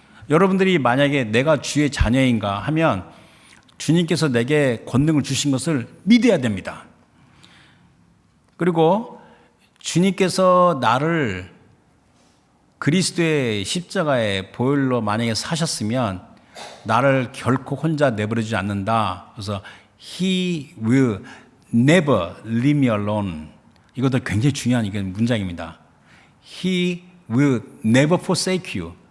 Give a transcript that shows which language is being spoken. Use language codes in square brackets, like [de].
[ko] 여러분들이 만약에 내가 주의 자녀인가 하면 주님께서 내게 권능을 주신 것을 믿어야 됩니다. 그리고 주님께서 나를 그리스도의 십자가의 보혈로 만약에 사셨으면 나를 결코 혼자 내버려두지 않는다. 그래서 [en] He will never leave me alone. [ko] 이것도 굉장히 중요한 문장입니다. [en] He will never forsake you.